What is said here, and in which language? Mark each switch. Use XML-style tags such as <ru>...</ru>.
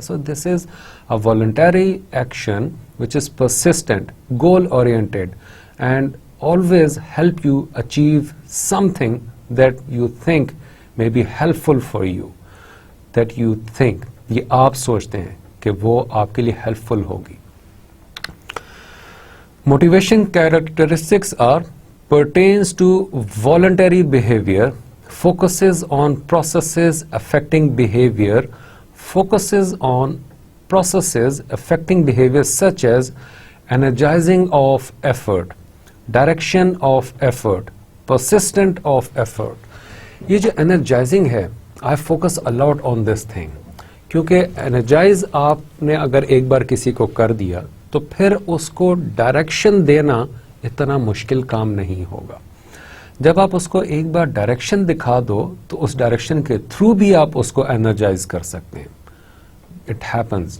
<en>so this is a voluntary action which is persistent, goal oriented and always help you achieve something that you think may be helpful for you, that you think</en> <ur>یہ آپ سوچتے ہیں کہ وہ آپ کے لیے helpful ہوگی.</ur> <en>Motivation characteristics are pertains to voluntary behavior, focuses on processes affecting behavior, focuses on processes affecting behavior such as energizing of effort, direction of effort, persistent of effort.</en> <ur>یہ جو energizing ہے,</ur> <en>I focus a lot on this thing,</en> <ur>کیونکہ energize آپ نے اگر ایک بار کسی کو کر دیا تو پھر اس کو ڈائریکشن دینا اتنا مشکل کام نہیں ہوگا. جب آپ اس کو ایک بار ڈائریکشن دکھا دو تو اس ڈائریکشن کے تھرو بھی آپ اس کو انرجائز کر سکتے ہیں.</ur> <en>It happens.</en>